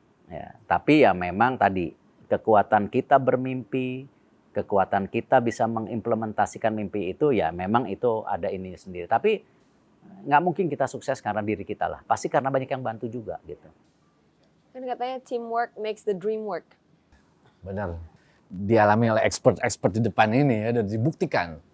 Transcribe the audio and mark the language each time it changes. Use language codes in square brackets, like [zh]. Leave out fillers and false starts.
[id] Ya, tapi ya memang tadi kekuatan kita bermimpi, kekuatan kita bisa mengimplementasikan mimpi itu ya memang itu ada ini sendiri. Tapi nggak mungkin kita sukses karena diri kita lah. Pasti karena banyak yang bantu juga gitu. Kan katanya [en] teamwork makes the dream work. [id] Benar. Dialami oleh expert di depan ini ya, dan dibuktikan.